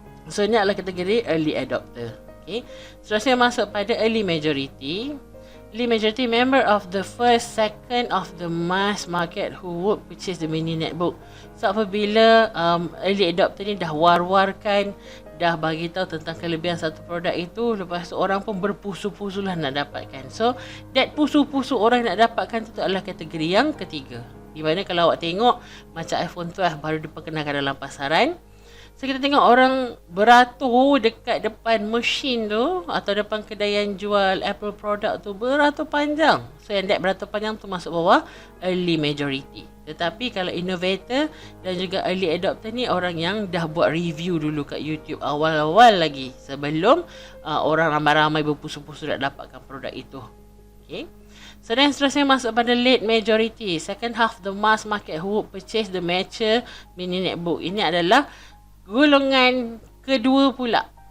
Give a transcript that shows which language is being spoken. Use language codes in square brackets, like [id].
[ms] So ni adalah kategori early adopter. Okay. Seterusnya masuk pada early majority. [en] Early majority member of the first second of the mass market who would purchase the mini netbook. [ms] So apabila early adopter ni dah war-warkan, dah bagi tahu tentang kelebihan satu produk itu, lepas tu orang pun berpusu-pusu lah nak dapatkan. So that pusu-pusu orang nak dapatkan tu adalah kategori yang ketiga. Di mana kalau awak tengok macam iPhone 12 baru diperkenalkan dalam pasaran. So kita tengok orang beratur dekat depan mesin tu atau depan kedai yang jual Apple product tu beratur panjang. So yang that beratur panjang tu masuk bawah early majority. Tetapi kalau innovator dan juga early adopter ni orang yang dah buat review dulu kat YouTube awal-awal lagi sebelum orang ramai-ramai berpusu-pusu nak dapatkan produk itu. Okay. So then seterusnya masuk pada late majority. [en] Second half the mass market who would purchase the mature mini netbook. [ms] Ini adalah golongan kedua pula.